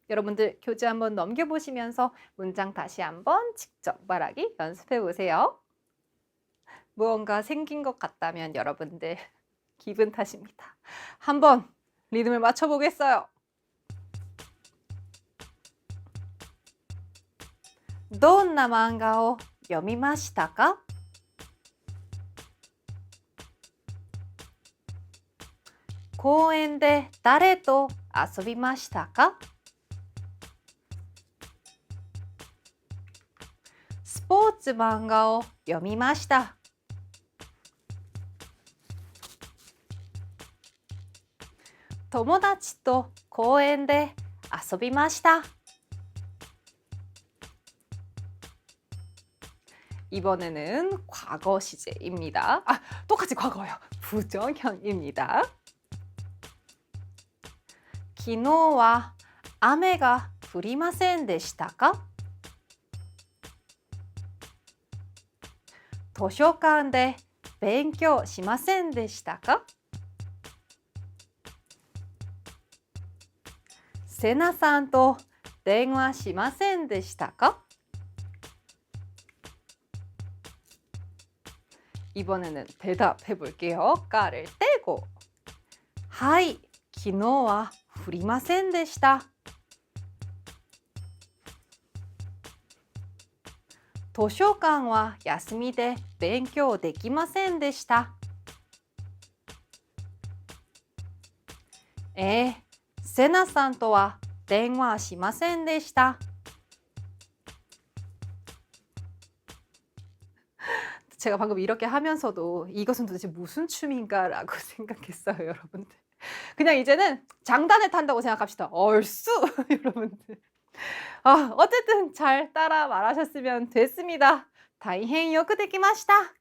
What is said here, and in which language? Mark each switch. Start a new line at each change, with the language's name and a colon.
Korean: 여러분들 교재 한번 넘겨보시면서 문장 다시 한번 직접 말하기 연습해보세요. 무언가 생긴 것 같다면 여러분들 기분 탓입니다. 한번 리듬을 맞춰보겠어요.
Japanese: どんな漫画を読みましたか? 公園で誰と遊びましたか? スポーツ漫画を読みました. 友達と公園で遊びました.
Korean: 이번에는 과거 시제입니다. 똑같이 과거요. 부정형입니다.
Japanese: 昨日は雨が降りませんでしたか? 図書館で勉強しませんでしたか? セナさんと電話しませんでしたか?
Korean: 이번에는 대답해 볼게요. 까를 떼고.
Japanese: はい、昨日は降りませんでした。図書館は休みで勉強できませんでした。セナさんとは電話しませんでした。
Korean: 제가 방금 이렇게 하면서도 이것은 도대체 무슨 춤인가라고 생각했어요, 여러분들. 그냥 이제는 장단에 탄다고 생각합시다. 얼쑤! 여러분들. 어쨌든 잘 따라 말하셨으면 됐습니다. 다이행 요크 데키마시타.